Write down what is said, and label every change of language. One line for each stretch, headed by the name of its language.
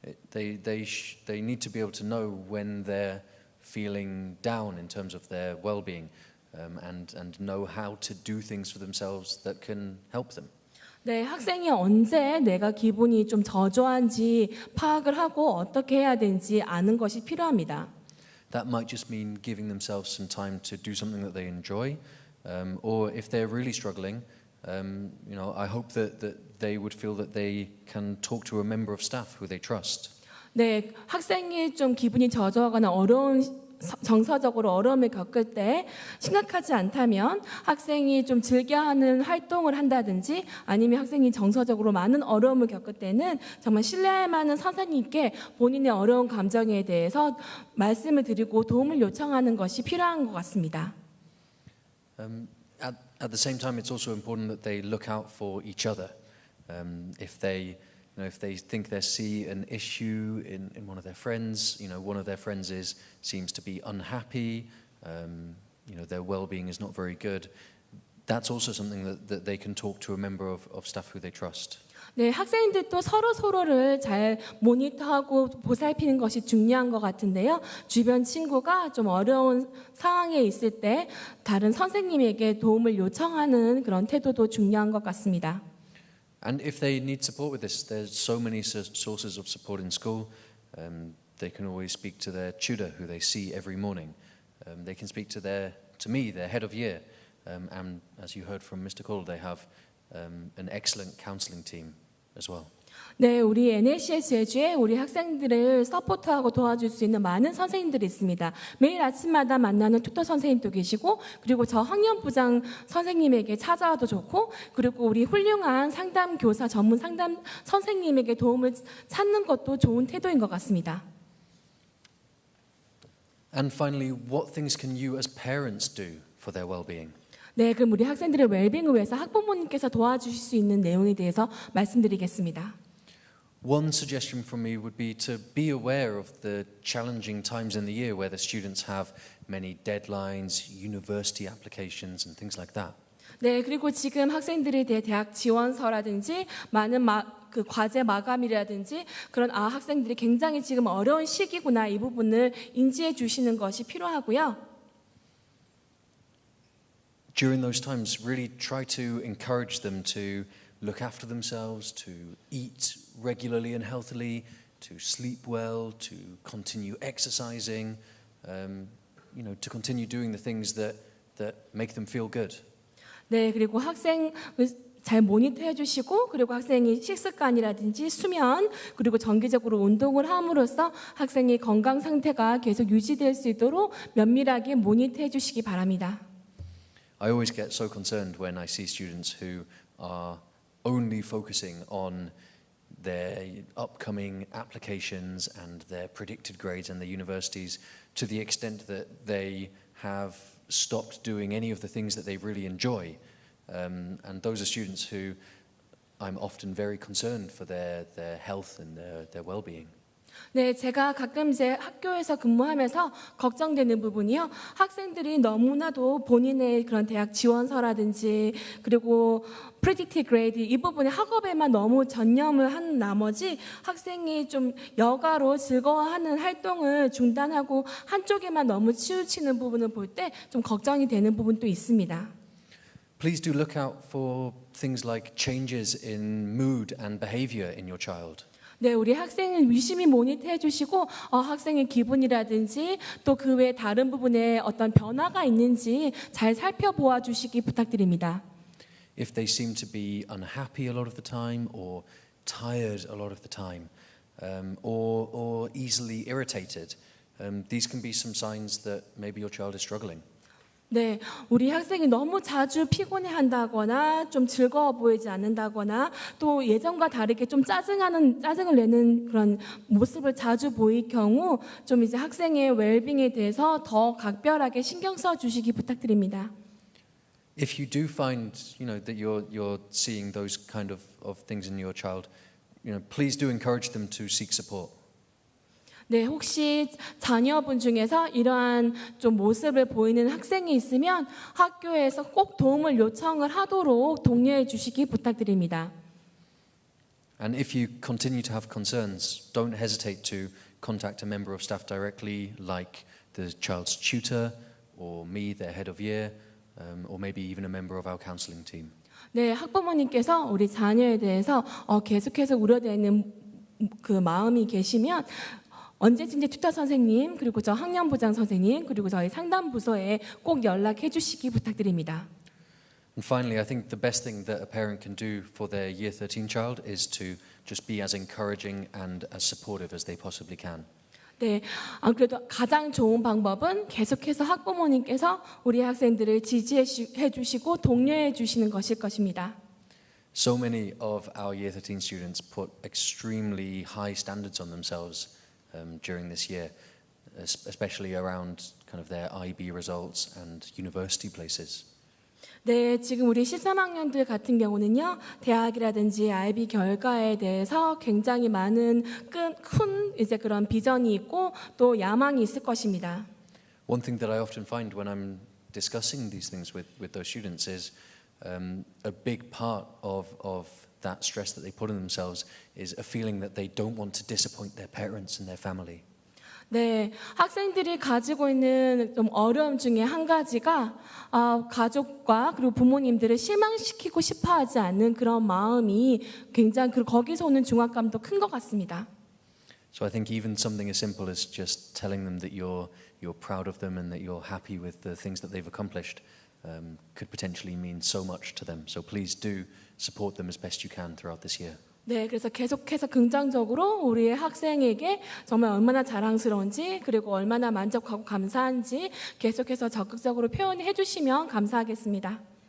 English: They need to be able to know when they're feeling down in terms of their well-being, and know how to do things for themselves that can help them.
Korean: 네, 학생이 언제 내가 기분이 좀 저조한지 파악을 하고 어떻게 해야 되는지 아는 것이 필요합니다.
English: That might just mean giving themselves some time to do something that they enjoy, or if they're really struggling, I hope that they would feel that they can talk to a member of staff who they trust.
Korean: 네, 학생이 좀 기분이 저조하거나 정서적으로 어려움을 겪을 때 심각하지 않다면 학생이 좀 즐겨하는 활동을 한다든지 아니면 학생이 정서적으로 많은 어려움을 겪을 때는 정말 신뢰할 만한 선생님께 본인의 어려운 감정에 대해서 말씀을 드리고 도움을 요청하는 것이 필요한 것 같습니다.
English: At the same time, it's also important that they look out for each other. If they think they see an issue in one of their friends, one of their friends seems to be unhappy, their well-being is not very good, that's also something that they can talk to a member of staff who they trust.
Korean: 네, 학생들도 서로를 잘 모니터하고 보살피는 것이 중요한 것 같은데요. 주변 친구가 좀 어려운 상황에 있을 때 다른 선생님에게 도움을 요청하는 그런 태도도 중요한 것 같습니다.
English: And if they need support with this, there's so many sources of support in school. They can always speak to their tutor, who they see every morning. They can speak to me, their head of year. And as you heard from Mr. Cole, they have an excellent counselling team as well.
Korean: 네, 우리 NLCS 제주에 우리 학생들을 서포트하고 도와줄 수 있는 많은 선생님들이 있습니다. 매일 아침마다 만나는 튜터 선생님도 계시고, 그리고 저 학년부장 선생님에게 찾아와도 좋고, 그리고 우리 훌륭한 상담 교사, 전문 상담 선생님에게 도움을 찾는 것도 좋은 태도인 것 같습니다.
English: And finally, what things can you as parents do for their well-being?
Korean: 네, 그럼 우리 학생들의 웰빙을 위해서 학부모님께서 도와주실 수 있는 내용에 대해서 말씀드리겠습니다.
English: One suggestion from me would be to be aware of the challenging times in the year where the students have many deadlines, university applications and things like that.
Korean: 네, 그리고 지금 학생들에 대해 대학 지원서라든지 많은 그 과제 마감이라든지 그런 학생들이 굉장히 지금 어려운 시기구나 이 부분을 인지해 주시는 것이 필요하고요.
English: During those times, really try to encourage them to look after themselves, to eat regularly and healthily, to sleep well, to continue exercising, to continue doing the things that make them feel good.
Korean: 네, 그리고 학생 잘 모니터해 주시고 그리고 학생이 식습관이라든지 수면 그리고 정기적으로 운동을 함으로써 학생의 건강 상태가 계속 유지될 수 있도록 면밀하게 모니터해 주시기 바랍니다.
English: I always get so concerned when I see students who are only focusing on their upcoming applications and their predicted grades in the universities to the extent that they have stopped doing any of the things that they really enjoy. And those are students who I'm often very concerned for their health and their well-being.
Korean: 네, 제가 가끔 제 학교에서 근무하면서 걱정되는 부분이요. 학생들이 너무나도 본인의 그런 대학 지원서라든지 그리고 predicted grade 이 부분에 학업에만 너무 전념을 한 나머지 학생이 좀 여가로 즐거워하는 활동을 중단하고 한쪽에만 너무 치우치는 부분을 볼 때 좀 걱정이 되는 부분도 있습니다.
English: Please do look out for things like changes in mood and behavior in your child.
Korean: 네, 우리 학생을 유심히 모니터해 주시고 학생의 기분이라든지 또 그 외 다른 부분에 어떤 변화가 있는지 잘 살펴보아 주시기 부탁드립니다.
English: If they seem to be unhappy a lot of the time or tired a lot of the time or easily irritated, these can be some signs that maybe your child is struggling.
Korean: 네, 우리 학생이 너무 자주 피곤해한다거나 좀 즐거워 보이지 않는다거나 또 예전과 다르게 좀 짜증을 내는 그런 모습을 자주 보일 경우 좀 이제 학생의 웰빙에 대해서 더 각별하게 신경 써 주시기 부탁드립니다.
English: If you do find, that you're seeing those kind of things in your child, please do encourage them to seek support.
Korean: 네, 혹시 자녀분 중에서 이러한 좀 모습을 보이는 학생이 있으면 학교에서 꼭 도움을 요청을 하도록 독려해 주시기 부탁드립니다.
English: And if you continue to have concerns, don't hesitate to contact a member of staff directly, like the child's tutor or me, their head of year, or maybe even a member of our counselling team.
Korean: 네, 학부모님께서 우리 자녀에 대해서 계속해서 우려되는 그 마음이 계시면 언제든지 튜터 선생님, 그리고 저 학년부장 선생님, 그리고 저희 상담 부서에 꼭 연락해 주시기 부탁드립니다.
English: And finally, I think the best thing that a parent can do for their Year 13 child is to just be as encouraging and as supportive as they possibly can.
Korean: 네, 그래도 가장 좋은 방법은 계속해서 학부모님께서 우리 학생들을 지지해 주시고 독려해 주시는 것일 것입니다.
English: So many of our Year 13 students put extremely high standards on themselves during this year, especially around kind of their IB results and university places.
Korean: 네, 지금 우리 13학년들 같은 경우는요, 대학이라든지 IB 결과에 대해서 굉장히 많은 큰 이제 그런 비전이 있고 또 야망이 있을 것입니다.
English: One thing that I often find when I'm discussing these things with those students is a big part of that stress that they put on themselves is a feeling that they don't want to disappoint their parents and their family.
Korean: 네, 학생들이 가지고 있는 좀 어려움 중에 한 가지가 가족과 그리고 부모님들을 실망시키고 싶어하지 않는 그런 마음이 굉장히 거기서 오는 중압감도 큰 것 같습니다.
English: So I think even something as simple as just telling them that you're proud of them and that you're happy with the things that they've accomplished could potentially mean so much to them. So please do support them as best you can throughout this year.
Korean: 네, 그래서 계속해서 긍정적으로 우리의 학생에게 정말 얼마나 자랑스러운지 그리고 얼마나 만족하고 감사한지 계속해서 적극적으로 표현해 주시면 감사하겠습니다.